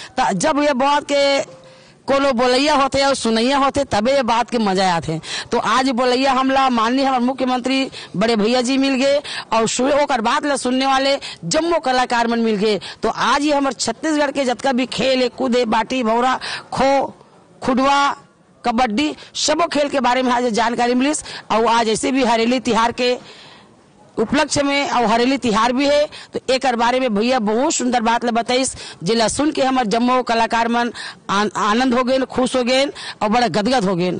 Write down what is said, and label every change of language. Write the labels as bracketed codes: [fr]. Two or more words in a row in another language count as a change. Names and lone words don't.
[hne] तो जब ये बात के कोनो बोलैया होते और सुनैया होते तबे ये बात के मजा आते हैं। तो आज बोलैया हमला माननीय हमारे मुख्यमंत्री बड़े भैया जी मिल गए और होकर बात ला सुनने वाले जम्मो कलाकार मन मिल गए। तो आज ये हमारे छत्तीसगढ़ के जितना भी खेल है, कूदे, बाटी, भौरा, खो, खुडवा, कबड्डी, सबो खेल के बारे में आज जानकारी मिली। और आज ऐसे भी हरेली तिहार के उपलक्ष्य में और हरेली तिहार भी है, तो एक बारे में भैया बहुत सुंदर बात ले बताइस, जिला सुन के हमारे जम्मो कलाकार मन आनंद हो गए, खुश हो गए और बड़ा गदगद हो गए।